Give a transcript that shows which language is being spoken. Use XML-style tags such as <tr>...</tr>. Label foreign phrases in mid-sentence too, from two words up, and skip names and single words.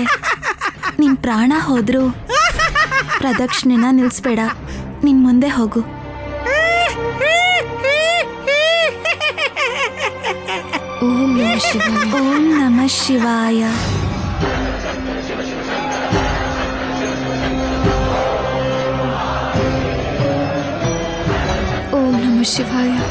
<kn>ನಿನ್ ಪ್ರಾಣ ಹೋದ್ರೂ ಪ್ರದಕ್ಷಿಣೆನ ನಿಲ್ಸ್ಬೇಡ, ನಿನ್ ಮುಂದೆ ಹೋಗು.</kn> <sa>ಓಂ ನಮಃ ಶಿವಾಯ. ಓಂ ನಮಃ ಶಿವಾಯ. ಓಂ ನಮಃ ಶಿವಾಯ.</sa>